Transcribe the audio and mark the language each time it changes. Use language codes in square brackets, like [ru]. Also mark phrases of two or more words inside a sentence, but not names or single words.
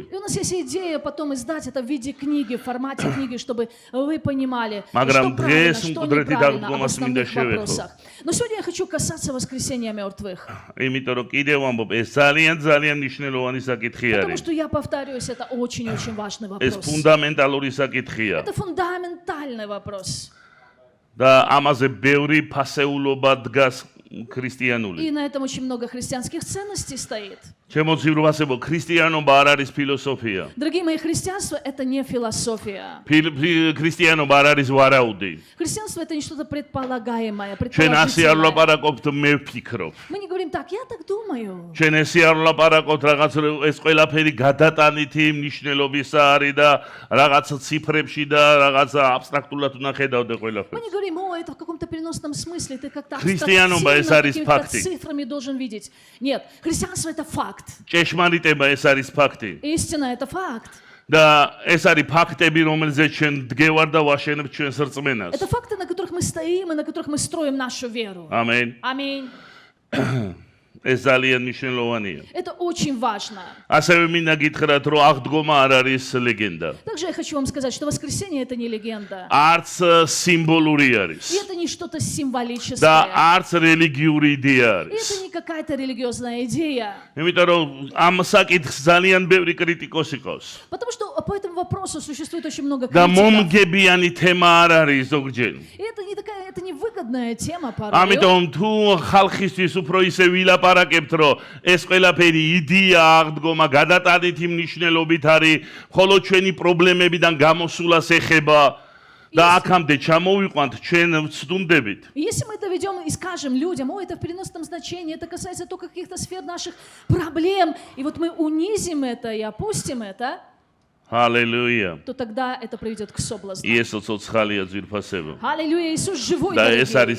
[ru] И у нас есть идея потом издать это в виде книги, в формате книги, чтобы вы понимали, [ka] Მაგრამ [ru] что правильно, [ka] დღეს [ru] что [ka] მკვდრეთი [ru] неправильно об [ka] დაგდგომას მინდა [ru] основных [ka] შევეხო. [ru] вопросах. Но сегодня я хочу касаться воскресения мертвых. [ka] იმიტომ რომ კიდევ ამბობ ეს ძალიან მნიშვნელოვანი საკითხი [ru] Потому [ka] არის. [ru] что я повторюсь, это очень-очень важный [ka] ეს [ru] вопрос. [ka] ფუნდამენტალური საკითხია [ru] Это фундаментальный вопрос. [ka] და ამაზე ბევრი ფასეულობა დგას [ru] И [ka] ქრისტიანული. [ru] на этом очень много христианских ценностей стоит. [ka] ჩემო ძვირფასებო, ქრისტიანობა არ არის ფილოსოფია. [ru] Дорогие мои, христианство — это не философия. [ka] ქრისტიანობა არ არის ვარაუდი. [ru] Христианство — это не что-то предполагаемое, [ka] ჩვენ ასე არ [ru] предположительное. [ka] ვლაპარაკობთ, მე ვფიქრობ. [ru] Мы не говорим так, я так думаю. [ka] ჩვენ ესე არ ვლაპარაკობთ რაღაც ეს ყველაფერი გადატანითი მნიშვნელობისა არის და რაღაც ციფრებში და რაღაც აბსტრაქტულად უნდა ხედავდე [ru] Мы [ka] ყველაფერს. [ru] не говорим, о, это в каком-то переносном смысле, ты как-то [ka] Христианობა ეს არის [ru] абстрактивно факты. какими-то цифрами должен видеть. Нет, христианство — это факт. [ka] ჭეშმარიტება ეს არის ფაქტი. [ru] Истина — это факт. [ka] და ეს არის ფაქტები, რომელზეც ჩვენ დგევარ და ვაშენებ ჩვენს რწმენას. [ru] Это факты, на которых мы стоим и на которых мы строим нашу веру. [ka] ამენ. [ru] Аминь. [ka] ეს ძალიან მნიშვნელოვანია. [ru] Это очень важно. [ka] ასევე მინდა გითხრათ, რომ აღდგომა არ არის ლეგენდა. [ru] Также я хочу вам сказать, что воскресенье это не легенда. [ka] არც სიმბოლური [ru] И [ka] არის. [ru] это не что-то символическое. [ka] და არც რელიგიური იდეა [ru] И [ka] არის. [ru] это не какая-то религиозная идея. [ka] იმიტომ რომ ამ საკითხს ძალიან ბევრი კრიტიკოსი ყავს. [ru] Потому что по этому вопросу существует очень много [ka] და [ru] критиков. [ka] მომგებიანი თემა არ არის ზოგჯერ. [ru] И это не такая, это невыгодная тема порой. [ka] ამიტომ თუ ხალხისთვის უფრო ისე ვილაპარაკებთ, რომ ეს ყველაფერი იდეა აღდგომა გადატანითი მნიშვნელობით არის, მხოლოდ ჩვენი პრობლემებიდან გამოსულას ეხება და აქამდე ჩამოვიყვანთ ჩვენ ვცდუნდებით. [ru] И если мы это ведем и скажем людям, это в переносном значении, это касается только каких-то сфер наших проблем, и вот мы унизим это и опустим это, [ka] ჰალელუია. [ru] то тогда это приведет к соблазну. [ka] იესო ცოცხალია ძვირფასებო. [ru] Аллилуйя, Иисус живой, [ka] და ეს არის